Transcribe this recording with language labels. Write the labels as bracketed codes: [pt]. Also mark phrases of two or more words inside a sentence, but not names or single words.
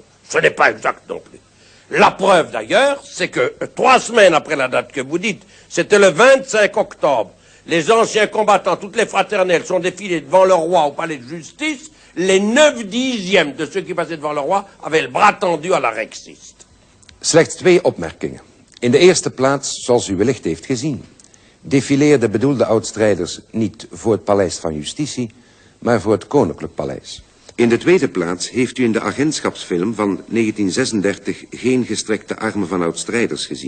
[fr] Ce n'est pas exact non plus. La preuve d'ailleurs, c'est que 3 semaines après la date que vous dites, c'était le 25 octobre, les anciens combattants, toutes les fraternelles sont défilés devant le roi au palais de justice, les 9/10 de ceux qui passaient devant le roi avaient le bras tendu à la rexiste. [nl] Slechts 2 opmerkingen. In de eerste plaats, zoals u wellicht heeft gezien, defileerden bedoelde oud-strijders niet voor het paleis van justitie, maar voor het Koninklijk Paleis. In de tweede plaats heeft u in de agentschapsfilm van 1936 geen gestrekte armen van oud-strijders gezien.